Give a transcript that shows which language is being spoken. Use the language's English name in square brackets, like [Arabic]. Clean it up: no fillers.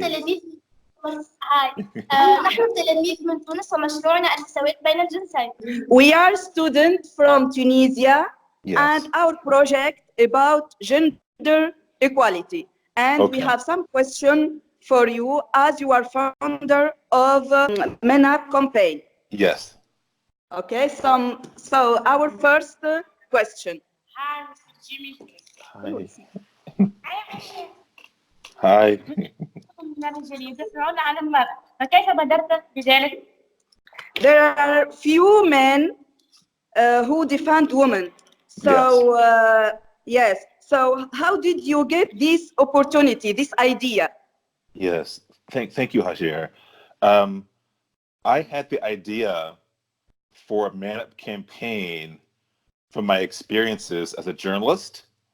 [Arabic] تلاميذ هاي نحن تلاميذ من تونس ومشروعنا المساواة بين الجنسين. [English] We are students from Tunisia, Yes. and our project about gender equality. And we Okay. have some question for you as you are founder of Men Up campaign. Yes. Okay, so our first question. Hi, Mr. Jimmy. Hi. Hi. [Arabic] يدافعون عن المرأة فكيف بدأت بذلك؟ [English] There are few men who defend women. So yes. So how did you get this opportunity, this idea? Yes. Thank you, Hajir. I had the idea for a Man Up campaign from my experiences as a journalist.